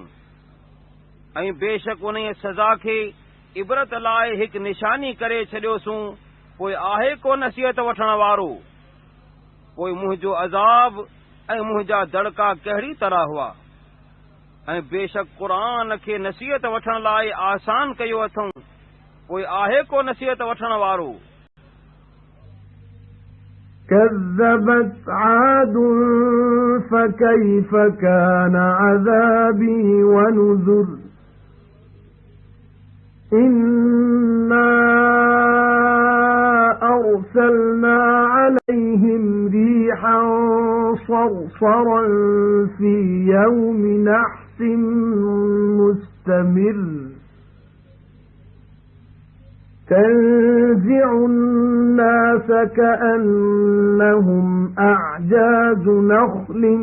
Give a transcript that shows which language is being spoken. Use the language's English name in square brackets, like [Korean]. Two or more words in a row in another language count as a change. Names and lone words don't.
[Sindhi] ऐं बेशक उन सज़ा खे इबरत लाइ हिकु निशानी करे छॾियोसूं, पोइ आहे को नसीहत वठण वारो। पोइ मुंहिंजो अज़ाब ऐं मुंहिंजा दड़का कहिड़ी तरह हुआ। ऐं बेशक क़ुरान खे नसीहत वठण लाइ आसान कयो अथऊं, पोइ आहे को नसीहत वठण वारो। [Arabic] كذبت عاد فكيف كان عذابي ونذر إنا أرسلنا عليهم ريحا صرصرا في يوم نحس مستمر تنزع الناس كأنهم أعجاز نخل